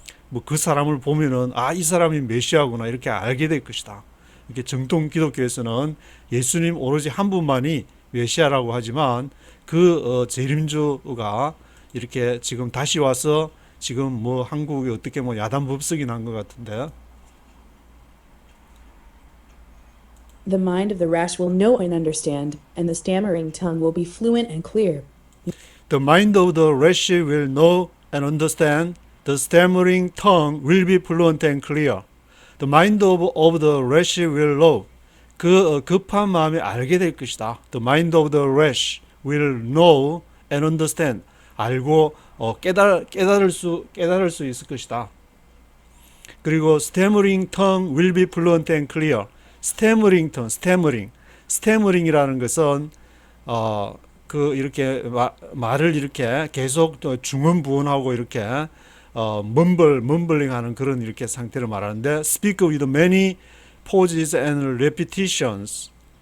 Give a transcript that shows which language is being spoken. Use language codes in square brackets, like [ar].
[ko] 뭐 그 사람을 보면은 아, 이 사람이 메시아구나 이렇게 알게 될 것이다. 이렇게 정통 기독교에서는 예수님 오로지 한 분만이 메시아라고 하지만 그 재림주가 이렇게 지금 다시 와서 지금 뭐 한국이 어떻게 뭐 야단법석이 난 것 같은데 [en] The mind of the rash will know and understand, and the stammering tongue will be fluent and clear. The mind of the rash will know and understand. The stammering tongue will be fluent and clear. The mind of the rash will know. [ko] 그 급한 마음이 알게 될 것이다. [en] The mind of the rash will know and understand. [ko] 알고 깨달을 수 있을 것이다. 그리고 [en] stammering tongue will be fluent and clear. [ko] stammering tongue, stammering이라는 것은 그 이렇게 말을 이렇게 계속 중언부언하고 이렇게 mumbling하는 그런 이렇게 상태를 말하는데 [en] speak with many pauses and repetitions.